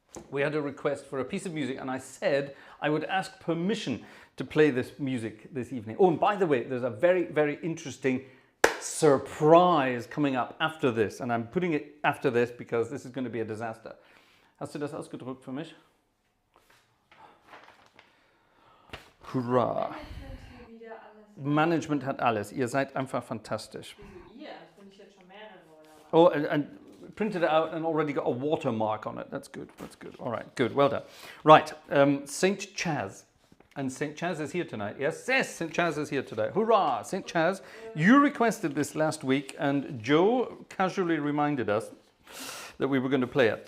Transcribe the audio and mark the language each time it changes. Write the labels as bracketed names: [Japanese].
[English] we had a request for a piece of music, and I said I would ask permission to play this music this evening. Oh, and by the way, there's a very, very interesting surprise coming up after this, and I'm putting it after this because this is going to be a disaster. [German] Hast du das ausgedruckt für mich? Hurra! Management hat alles. Ihr seid einfach fantastisch. Wieso ihr? Das bin ich jetzt schon mehrere, oder was? [English] Oh, and printed it out and already got a watermark on it. That's good. That's good. All right, good. Well done. Right, St. Chaz. And St. Chaz is here tonight. Yes, yes, St. Chaz is here today. Hurrah! St. Chaz, you requested this last week, and Joe casually reminded us that we were going to play it.